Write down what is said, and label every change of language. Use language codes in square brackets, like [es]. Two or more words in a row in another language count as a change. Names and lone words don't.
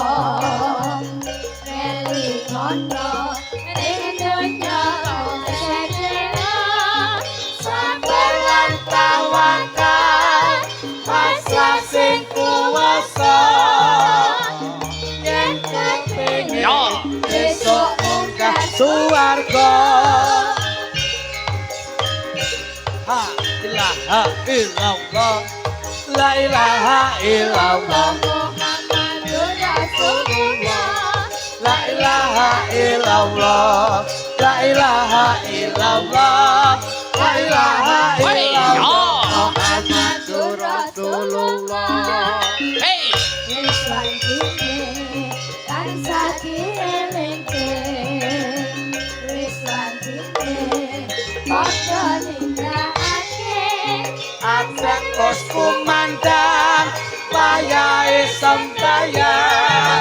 [jv] elingono ning donya sedaya sabar lan tawakal masa sing kuwasa yen kepengin Yo. besok munggah suwarga. [ar] لا إله إلا الله، لا إله إلا الله, محمد رسول الله لا إله إلا الله، لا إله إلا الله، لا إله Hey, illallah, yo. محمد رسول الله. Hey. [jv] Wiswantine tansah dielingke Wiswantine padha nindakake Absen pos kumandang, wayahe sembahyang.